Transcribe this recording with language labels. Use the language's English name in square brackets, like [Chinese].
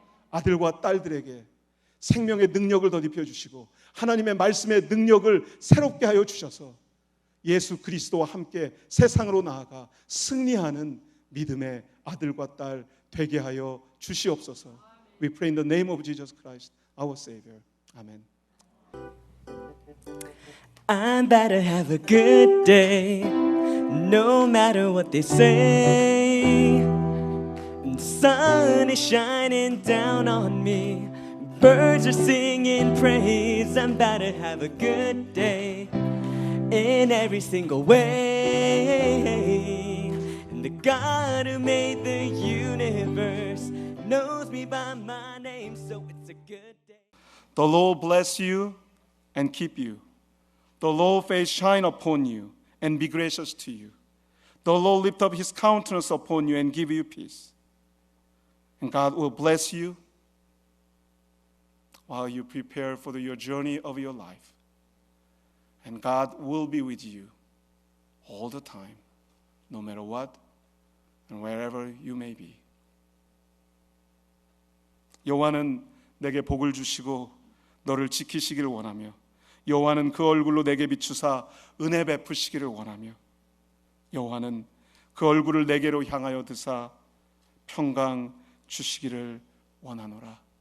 [Korean] 아들과 딸들에게 생명의 능력을 덧입혀 주시고 하나님의 말씀의 능력을 새롭게 하여 주셔서 예수 그리스도와 함께 세상으로 나아가 승리하는 믿음의 아들과 딸 되게 하여 주시옵소서. [English] We pray in the name of Jesus Christ, our Savior. Amen. I'm about to have a good day, no matter what they say. And the sun is shining down on me, birds are singing praise. I'm about to have a good day in every single way. And the God who made the universe knows me by my name, so it's a good day. The Lord bless you and keep you. The Lord face shine upon you and be gracious to you. The Lord lift up his countenance upon you and give you peace. And God will bless you while you prepare for your journey of your life. And God will be with you all the time, no matter what and wherever you may be. [Korean] 여호와는 내게 복을 주시고 너를 지키시기를 원하며 여호와는 그 얼굴로 내게 비추사 은혜 베푸시기를 원하며 여호와는 그 얼굴을 내게로 향하여 드사 평강 주시기를 원하노라.